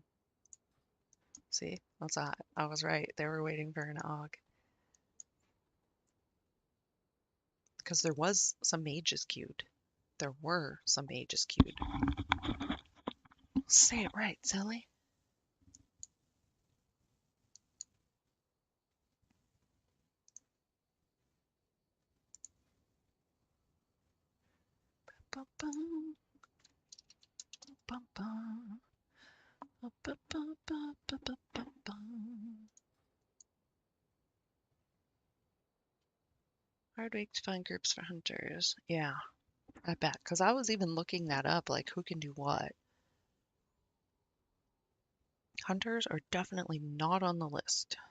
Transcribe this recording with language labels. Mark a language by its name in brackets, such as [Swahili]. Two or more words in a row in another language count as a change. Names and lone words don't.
[English] See, that's that. I was right. They were waiting for an Og. Because there was some mages queued. There were some mages queued. Say it right, silly. Ba-bum, ba-bum, ba-ba-ba-ba-ba-ba-bum. Hard week to find groups for hunters. Yeah, I bet. Because I was even looking that up, like who can do what. Hunters are definitely not on the list.